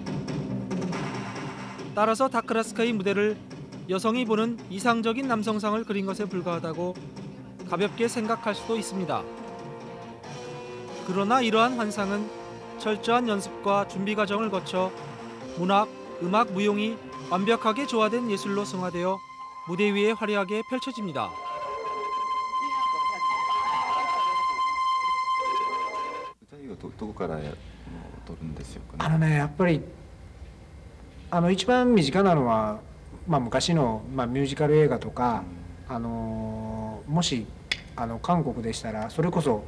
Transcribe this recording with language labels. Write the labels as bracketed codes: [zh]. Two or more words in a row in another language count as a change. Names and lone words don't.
[ko] 따라서 다카라스카의 무대를 여성이 보는 이상적인 남성상을 그린 것에 불과하다고 가볍게 생각할 수도 있습니다. 그러나 이러한 환상은 철저한 연습과 준비 과정을 거쳐 문학, 음악, 무용이 완벽하게 조화된 예술로 승화되어 무대 위에 화려하게 펼쳐집니다. [ja] どこから撮るんですよね。やっぱり一番身近なのは、昔の、ミュージカル映画とか、もし韓国でしたらそれこそ